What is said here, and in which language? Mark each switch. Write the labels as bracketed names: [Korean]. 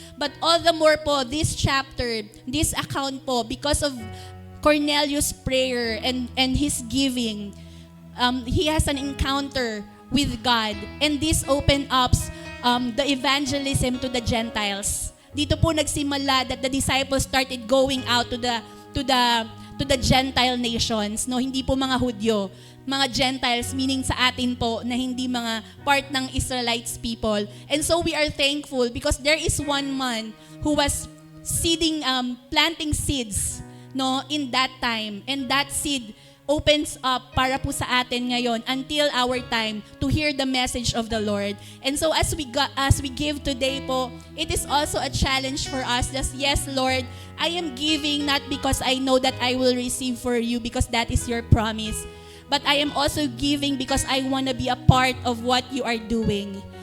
[English] But all the more po, this chapter, this account po, because of Cornelius' prayer and his giving, he has an encounter with God. And this opened up the evangelism to the Gentiles. [Filipino] dito po nagsimula [English] that the disciples started going out to the Gentile nations, no? [Filipino] Hindi po mga Hudyo, mga Gentiles, meaning sa atin po na hindi mga part ng Israelites people. [English] And so we are thankful because there is one man who was planting seeds, no, in that time. And that seed opens up [Filipino] para po sa atin ngayon [English] until our time to hear the message of the Lord. And so as we give today po, it is also a challenge for us that yes, Lord, I am giving not because I know that I will receive for you because that is your promise, but I am also giving because I want to be a part of what you are doing.